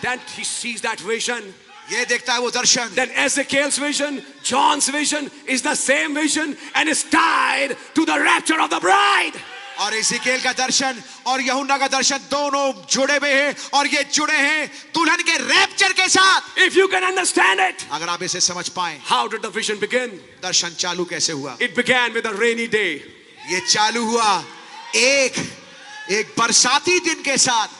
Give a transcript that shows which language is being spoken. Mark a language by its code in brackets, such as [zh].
[en] Then he sees that vision. [hi] ये देखता है वो दर्शन. [en] Then Ezekiel's vision, John's vision is the same vision and is tied to the rapture of the bride. [hi] और एजेकिएल का दर्शन और यूहन्ना का दर्शन दोनों जुड़े हुए हैं और ये जुड़े हैं दुल्हन के रैप्चर के साथ. [en] If you can understand it, [hi] अगर आप इसे समझ पाएं, [en] how did the vision begin? [hi] दर्शन चालू कैसे हुआ? [en] It began with a rainy day. [hi] ये चालू हुआ एक बरसाती दिन के साथ.